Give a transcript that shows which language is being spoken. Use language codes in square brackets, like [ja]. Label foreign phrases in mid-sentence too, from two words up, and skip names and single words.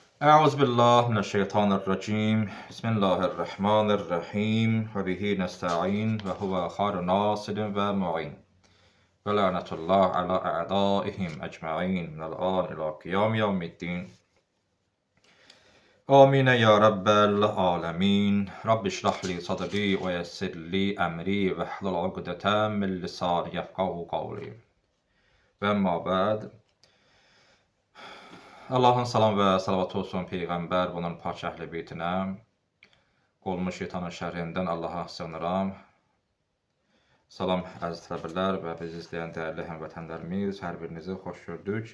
[ar] أعوذ بالله من الشيطان الرجيم بسم الله الرحمن الرحيم وبه نستعين وهو خير ناصر ومعين ولعنة الله على أعدائهم أجمعين من الآن إلى قيام يوم الدين آمين يا رب العالمين رب اشرح لي صدري ويسر لي أمري واحلل عقدة من لساني يفقهوا قولي وأما بعد [az] Allahın salam və salavatı olsun Peyğəmbər, bunun pak əhli beytinə, qolmuş şeytanın şərrindən Allaha sığınıram. Salam əziz tələbələr və bizi izləyən dəyərli həmvətənlərimiz, hər birinizi xoş gördük.